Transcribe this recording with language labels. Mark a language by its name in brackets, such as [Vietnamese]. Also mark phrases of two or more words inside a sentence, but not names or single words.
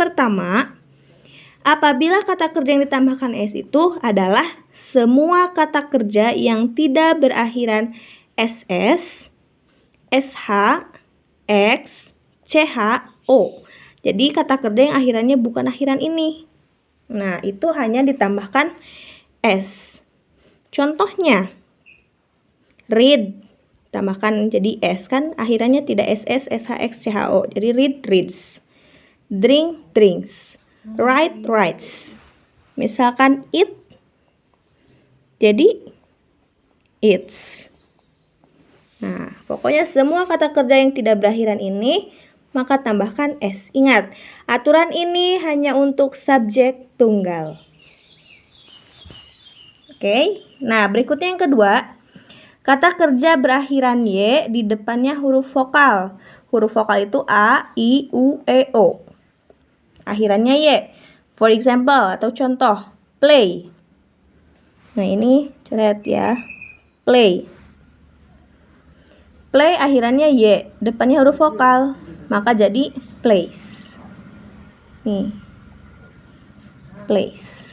[Indonesian] Nih, yang pertama, Apabila kata kerja yang ditambahkan s itu adalah semua kata kerja yang tidak berakhiran ss, sh, x, ch, o. Jadi kata kerja yang akhirannya bukan akhiran ini. Nah, itu hanya ditambahkan s. Contohnya, read, tambahkan jadi s kan, akhirannya tidak ss, shx, cho. [English] Jadi read, reads. Drink, drinks. Write, writes. [Indonesian] Misalkan eat, jadi eats. Nah, pokoknya semua kata kerja yang tidak berakhiran ini, maka tambahkan s. Ingat, aturan ini hanya untuk subjek tunggal. Oke, nah berikutnya yang kedua, kata kerja berakhiran y di depannya huruf vokal. Huruf vokal itu a, i, u, e, o. Akhirannya y. [English] For example [Indonesian] atau contoh, play. Nah, ini coret ya. Play. Play akhirannya y, depannya huruf vokal, maka jadi plays. Nih. Plays.